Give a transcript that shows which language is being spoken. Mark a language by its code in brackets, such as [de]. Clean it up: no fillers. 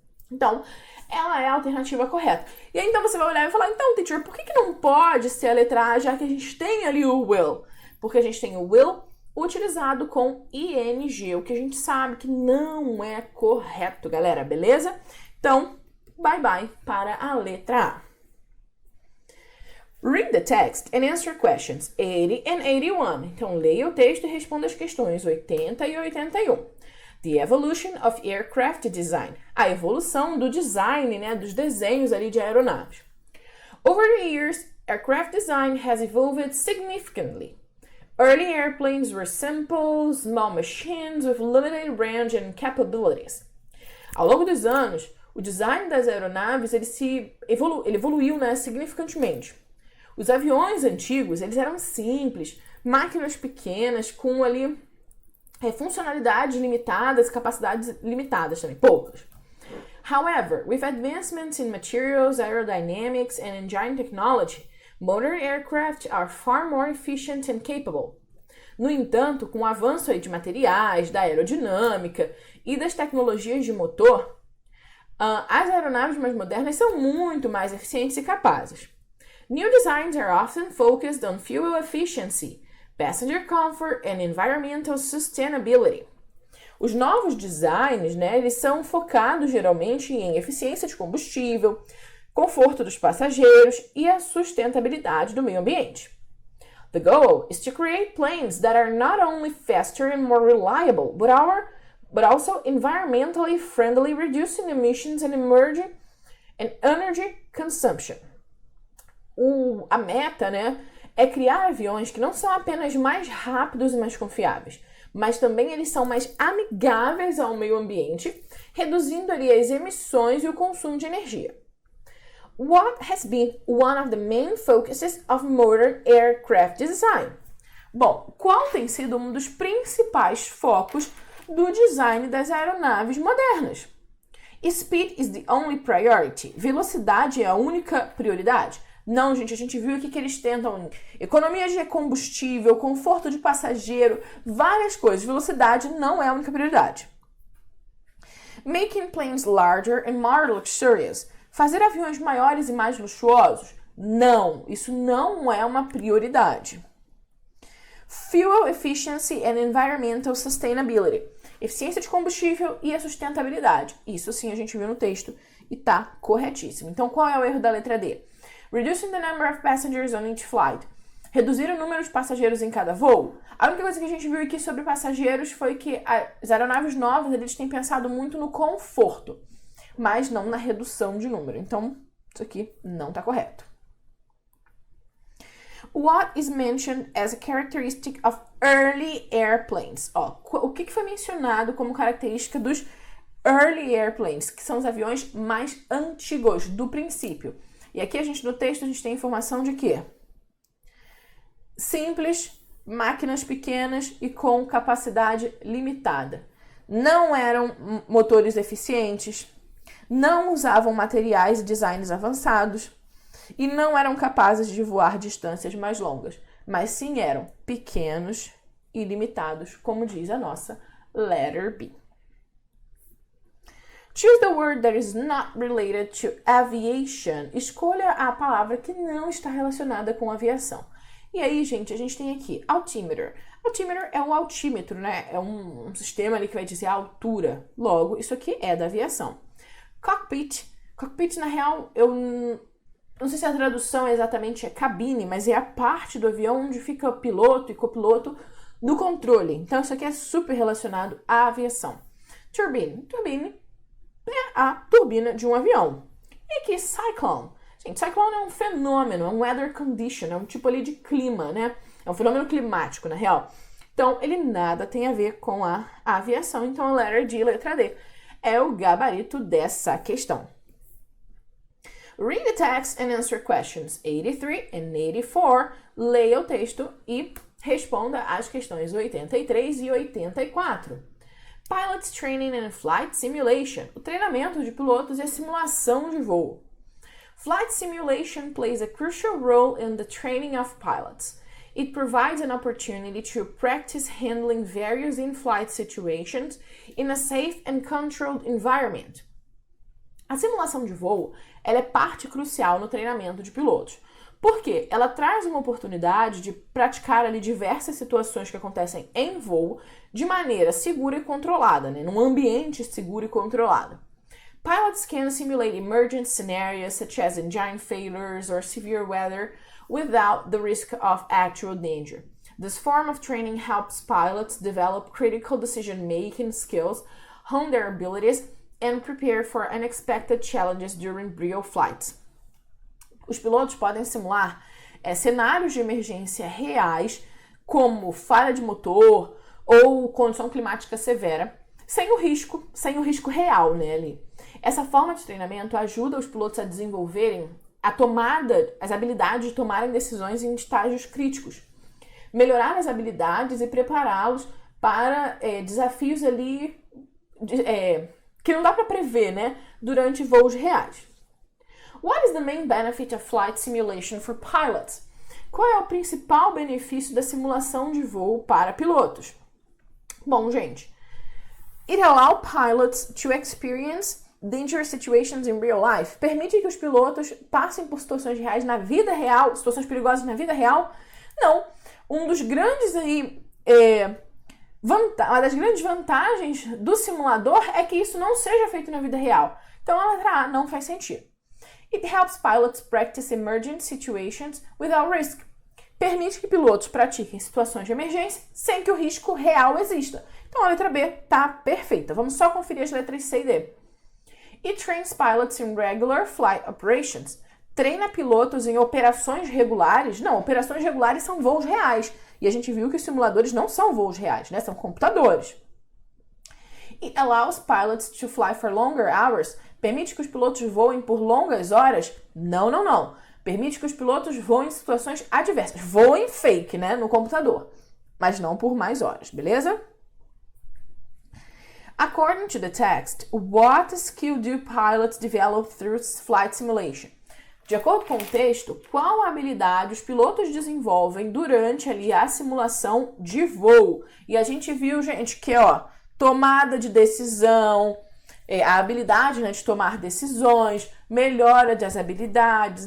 [pt] Então, ela é a alternativa correta. E aí, então, você vai olhar e falar, então, teacher, por que não pode ser a letra A, já que a gente tem ali o will? Porque a gente tem o will utilizado com ing, o que a gente sabe que não é correto, galera, beleza? Então, bye para a letra A. [en] Read the text and answer questions 80 and 81. [pt] Então, leia o texto e responda as questões 80 e 81. [en] The evolution of aircraft design. [pt] A evolução do design, dos desenhos ali de aeronaves. [en] Over the years, aircraft design has evolved significantly. Early airplanes were simple, small machines with limited range and capabilities. [pt] Ao longo dos anos, o design das aeronaves ele evoluiu significantemente. Os aviões antigos eles eram simples, máquinas pequenas com ali funcionalidades limitadas, capacidades limitadas também, poucas. [en] However, with advancements in materials, aerodynamics, and engine technology, modern aircraft are far more efficient and capable. [pt] No entanto, com o avanço aí de materiais, da aerodinâmica e das tecnologias de motor, as aeronaves mais modernas são muito mais eficientes e capazes. [en] New designs are often focused on fuel efficiency, passenger comfort and environmental sustainability. [pt] Os novos designs, eles são focados geralmente em eficiência de combustível, conforto dos passageiros e a sustentabilidade do meio ambiente. [en] The goal is to create planes that are not only faster and more reliable, but also environmentally friendly, reducing emissions and energy consumption. [pt] A meta, é criar aviões que não são apenas mais rápidos e mais confiáveis, mas também eles são mais amigáveis ao meio ambiente, reduzindo ali as emissões e o consumo de energia. [en] What has been one of the main focuses of modern aircraft design? [pt] Bom, qual tem sido um dos principais focos do design das aeronaves modernas? [en] Speed is the only priority. [pt] Velocidade é a única prioridade? Não, gente, a gente viu aqui que eles tentam economia de combustível, conforto de passageiro, várias coisas. Velocidade não é a única prioridade. [en] Making planes larger and more luxurious. [pt] Fazer aviões maiores e mais luxuosos Não, isso não é uma prioridade. [en] Fuel efficiency and environmental sustainability. [pt] Eficiência de combustível e a sustentabilidade. Isso sim a gente viu no texto e tá corretíssimo. Então, qual é o erro da letra D? [en] Reducing the number of passengers on each flight. [pt] Reduzir o número de passageiros em cada voo. A única coisa que a gente viu aqui sobre passageiros foi que as aeronaves novas, eles têm pensado muito no conforto, mas não na redução de número. Então, isso aqui não tá correto. [en] What is mentioned as a characteristic of early airplanes? [pt] O que foi mencionado como característica dos [en] early airplanes, [pt] que são os aviões mais antigos, do princípio. E aqui no texto a gente tem informação de quê? Simples, máquinas pequenas e com capacidade limitada. Não eram motores eficientes, não usavam materiais e designs avançados e não eram capazes de voar distâncias mais longas, mas sim eram pequenos e limitados, como diz a nossa letter B. [en] Choose the word that is not related to aviation. [pt] Escolha a palavra que não está relacionada com aviação. E aí, gente, a gente tem aqui altimeter. Altimeter é um altímetro, né? É um sistema ali que vai dizer a altura. Logo, isso aqui é da aviação. Cockpit. Cockpit, na real, eu não sei se a tradução exatamente é cabine, mas é a parte do avião onde fica o piloto e copiloto no controle. Então, isso aqui é super relacionado à aviação. Turbine. Turbine é a turbina de um avião. E aqui, cyclone. Gente, cyclone é um fenômeno, é um [en] weather condition, [pt] é um tipo ali de clima, né? É um fenômeno climático, na real. Então, ele nada tem a ver com a aviação. Então, a letra D, letra D, é o gabarito dessa questão. [en] Read the text and answer questions 83 and 84. [pt] Leia o texto e responda às questões 83 e 84. [en] Pilots Training and Flight Simulation. [pt] O treinamento de pilotos e a simulação de voo. [en] Flight simulation plays a crucial role in the training of pilots. It provides an opportunity to practice handling various in-flight situations in a safe and controlled environment. [pt] A simulação de voo, ela é parte crucial no treinamento de pilotos. Por quê? Ela traz uma oportunidade de praticar ali diversas situações que acontecem em voo de maneira segura e controlada, né? Num ambiente seguro e controlado. [en] Pilots can simulate emergent scenarios such as engine failures or severe weather without the risk of actual danger. This form of training helps pilots develop critical decision-making skills, hone their abilities, and prepare for unexpected challenges during real flights. [pt] Os pilotos podem simular cenários de emergência reais, como falha de motor ou condição climática severa, sem o risco real, né, ali. Essa forma de treinamento ajuda os pilotos a desenvolverem as habilidades de tomarem decisões em estágios críticos, melhorar as habilidades e prepará-los para desafios ali que não dá para prever, né, durante voos reais. [en] What is the main benefit of flight simulation for pilots? [pt] Qual é o principal benefício da simulação de voo para pilotos? Bom, gente, [en] it allows pilots to experience dangerous situations in real life. [pt] Permite que os pilotos passem por situações reais na vida real, situações perigosas na vida real? Não. Uma das grandes vantagens do simulador é que isso não seja feito na vida real. Então, a letra A não faz sentido. [en] It helps pilots practice emergent situations without risk. [pt] Permite que pilotos pratiquem situações de emergência sem que o risco real exista. Então, a letra B tá perfeita. Vamos só conferir as letras C e D. [en] It trains pilots in regular flight operations. [pt] Treina pilotos em operações regulares. Não, operações regulares são voos reais. E a gente viu que os simuladores não são voos reais, né? São computadores. It allows pilots to fly for longer hours. Permite que os pilotos voem por longas horas? Não. Permite que os pilotos voem em situações adversas. Voem fake, né? No computador. Mas não por mais horas, beleza? [en] According to the text, what skill do pilots develop through flight simulation? [pt] De acordo com o texto, qual habilidade os pilotos desenvolvem durante ali a simulação de voo? E a gente viu, gente, que tomada de decisão, a habilidade, né, de tomar decisões, melhora das habilidades.